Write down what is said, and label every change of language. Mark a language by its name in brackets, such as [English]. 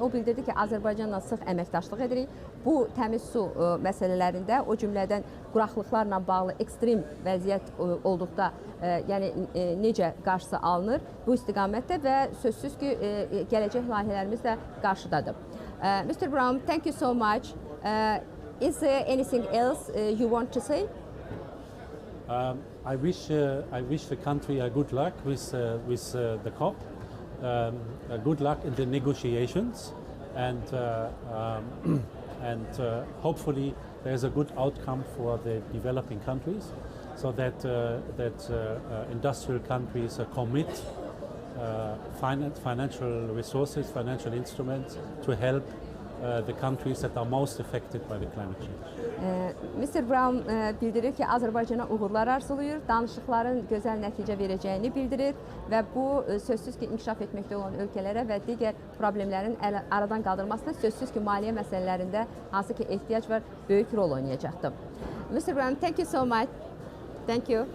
[Azerbaijani] O bildirdi ki, Azərbaycanla sıx əməkdaşlıq edirik. Bu təmiz su məsələlərində, o cümlədən quraqlıqlarla bağlı ekstrem vəziyyət olduqda, yəni necə qarşısı alınır bu istiqamətdə və sözsüz ki, gələcək layihələrimiz də qarşıdadır. [English] Mr. Brown, thank you so much. Is there anything else you want to say? I wish the country good luck with the COP, good luck in the negotiations, and hopefully there's a good outcome for the developing countries, so that industrial countries commit financial resources, financial instruments to help the countries that are most affected by the climate change. Mr. [Azerbaijani] Brown bildirir ki, Azərbaycana uğurlar arzulayır, danışıqların gözəl nəticə verəcəyini bildirir və bu sözsüz ki, inkişaf etməkdə olan ölkələrə və digər problemlərin aradan qaldırmasında sözsüz ki, maliyyə məsələlərində hansı ki ehtiyac var, böyük rol oynayacaqdır. [English] Mr. Brown, thank you so much. Thank you.